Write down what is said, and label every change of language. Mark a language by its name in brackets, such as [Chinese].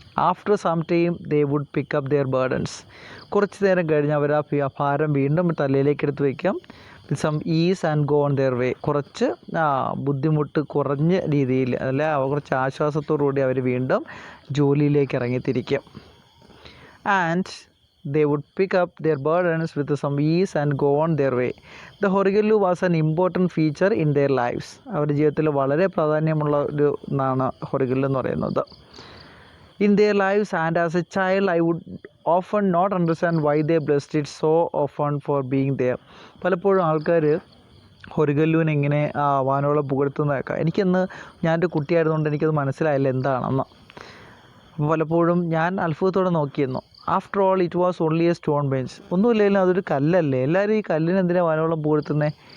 [English] After some time they would pick up their burdens. [Malayalam] കുറച്ച് നേരം കഴിഞ്ഞ് അവർ ആ ഭാരം വീണ്ടും തലയിലേക്ക് എടുത്ത് വയ്ക്കും. [English] With some ease and go on their way. [Malayalam] കുറച്ച് ബുദ്ധിമുട്ട് കുറഞ്ഞ രീതിയിൽ, അല്ല കുറച്ച് ആശ്വാസത്തോടുകൂടി അവർ വീണ്ടും ജോലിയിലേക്ക് ഇറങ്ങിത്തിരിക്കും. [English] And they would pick up their burdens with some ease and go on their way. The horigallu was an important feature in their lives. [Malayalam] അവരുടെ ജീവിതത്തിൽ വളരെ പ്രാധാന്യമുള്ള ഒരു ഒന്നാണ് ഹൊറിഗല്ലു എന്ന് പറയുന്നത്. [English] In their lives, and as a child I would often not understand why they blessed it so often for being there. [Malayalam] പലപ്പോഴും ആൾക്കാർ ഹൊറിഗല്ലുവിനെ ഇങ്ങനെ വാനോളം പുകഴ്ത്തുന്നതൊക്കെ എനിക്കന്ന് ഞാനൊരു കുട്ടിയായിരുന്നുകൊണ്ട് എനിക്കത് മനസ്സിലായില്ല എന്താണെന്ന്. അപ്പോൾ പലപ്പോഴും ഞാൻ അത്ഭുതത്തോടെ നോക്കിയിരുന്നു. [English] After all it was only a stone bench. [Malayalam] ഒന്നുമില്ലെങ്കിലും അതൊരു കല്ലല്ലേ, എല്ലാവരും ഈ കല്ലിന് എന്തിനാണ് വാനോളം പുകഴ്ത്തുന്നത്?